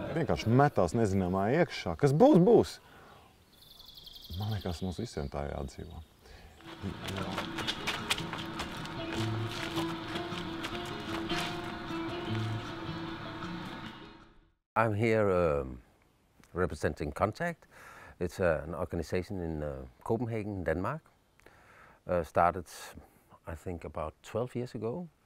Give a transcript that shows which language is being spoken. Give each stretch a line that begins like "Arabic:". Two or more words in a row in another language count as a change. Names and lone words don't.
Latvian: vienkārši metās nezināmā iekšā. Kas būs, būs. Man liekas, mums visiem tā jādzīvo.
English: I'm here representing Contact. It's an organization in Copenhagen, Denmark. Started, I think, about 12 years ago.